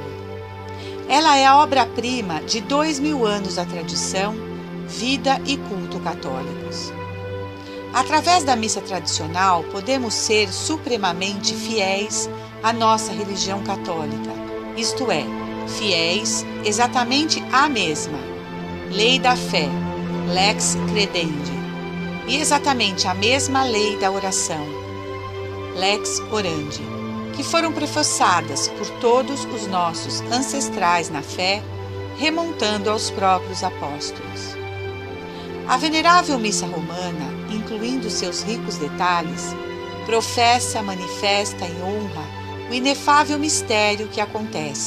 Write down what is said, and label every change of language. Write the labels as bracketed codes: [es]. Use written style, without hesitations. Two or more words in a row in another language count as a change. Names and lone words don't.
[pt] Ela é a obra-prima de 2000 anos da tradição, vida e culto católicos. Através da missa tradicional, podemos ser supremamente fiéis à nossa religião católica, isto é, fiéis exatamente à mesma, lei da fé, [la] lex credendi, [pt] e exatamente a mesma lei da oração, [la] lex orandi, [pt] que foram professadas por todos os nossos ancestrais na fé, remontando aos próprios apóstolos. A venerável Missa Romana, incluindo seus ricos detalhes, professa, manifesta e honra o inefável mistério que acontece.